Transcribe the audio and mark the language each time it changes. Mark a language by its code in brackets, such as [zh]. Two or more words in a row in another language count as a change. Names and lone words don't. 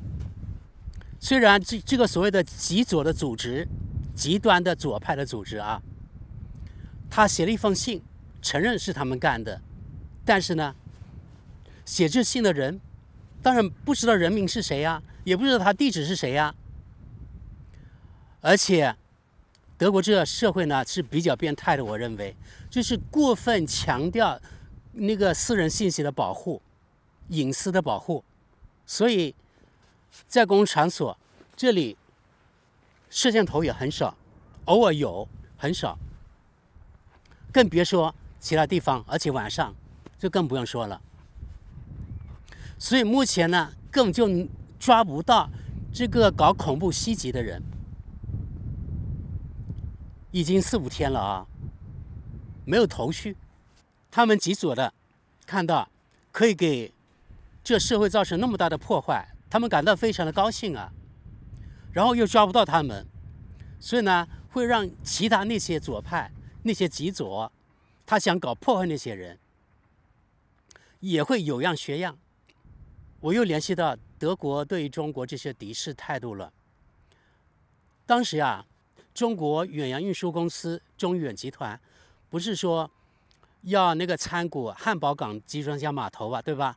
[zh] 雖然這個所謂的極左的組織、極端的左派的組織啊，他寫了一封信，承認是他們幹的，但是呢，寫這信的人。當然不知道人名是誰呀，也不知道他地址是誰呀。而且，德國這個社會呢是比較變態的，我認為就是過分強調那個私人信息的保護、隱私的保護，所以在公共場所這裡攝像頭也很少，偶爾有很少，更別說其他地方，而且晚上就更不用說了。所以目前呢，根本就抓不到這個搞恐怖襲擊的人，已經4、5天了啊，沒有頭緒。他們極左的看到可以給這社會造成那麼大的破壞，他們感到非常的高興啊。然後又抓不到他們，所以呢，會讓其他那些左派、那些極左，他想搞破壞那些人，也會有樣學樣。我又聯繫到德國對於中國這些敵視態度了。當時啊， 中國遠洋運輸公司中遠集團不是說要那個參股漢堡港集裝箱碼頭吧，對吧？